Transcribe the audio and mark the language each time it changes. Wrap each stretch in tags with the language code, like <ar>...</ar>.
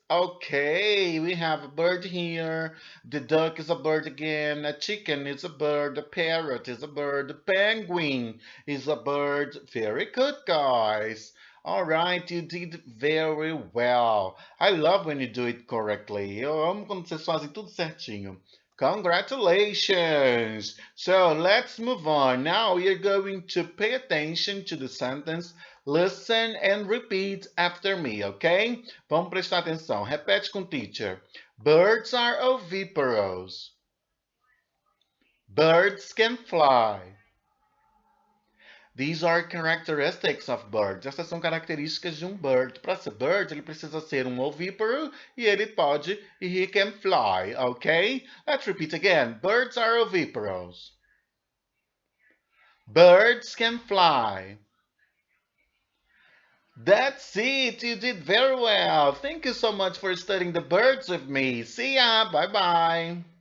<en>Okay, we have a bird here. The duck is a bird again. A chicken is a bird. A parrot is a bird. A penguin is a bird. Very good, guys. All right, you did very well. I love when you do it correctly.</en> <pt>Eu amo quando vocês fazem tudo certinho.</pt> <en>Congratulations! So let's move on. Now you're going to pay attention to the sentence, listen and repeat after me, okay?</en> <pt>Vamos prestar atenção. Repete com o teacher.</pt> <en>Birds are oviparous. Birds can fly. These are characteristics of birds.</en> <pt>Essas são características de um bird. Para ser bird, ele precisa ser um ovíparo e ele pode e</pt> <en>he can fly,</en> <pt>okay?</pt> <en>Let's repeat again. Birds are oviparous. Birds can fly. That's it. You did very well. Thank you so much for studying the birds with me. See ya. Bye bye.</en>